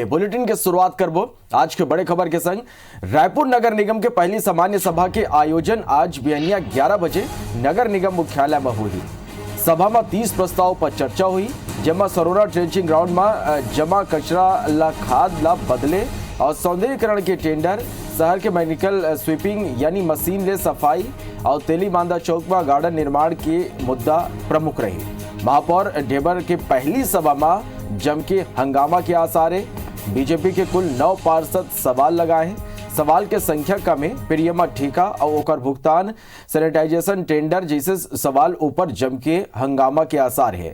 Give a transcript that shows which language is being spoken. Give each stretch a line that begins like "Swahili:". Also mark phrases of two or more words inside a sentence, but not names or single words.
Chhattisgarhi: बुलेटिन के शुरुआत करबो आज के बड़े खबर के संग। रायपुर नगर निगम के पहली सामान्य सभा के आयोजन आज बिहनिया 11 बजे नगर निगम मुख्यालय में हुई। सभा में 30 प्रस्ताव पर चर्चा हुई, जेमा सरोरा ट्रेंचिंग ग्राउंड में जमा कचरा ला खाद ला बदले और सौंदर्यीकरण के टेंडर, शहर के मैकेनिकल स्वीपिंग यानी मशीन ले सफाई और तेली बांधा चौक में गार्डन निर्माण के मुद्दा प्रमुख रहे। महापौर ढेबर के पहली सभा में जम के हंगामा के आसार है। बीजेपी के कुल 9 पार्षद सवाल लगाए। सवाल के संख्या कम है, प्रियमा ठेका और ओकर भुगतान, सैनिटाइजेशन टेंडर जैसे सवाल ऊपर जम के हंगामा के आसार है।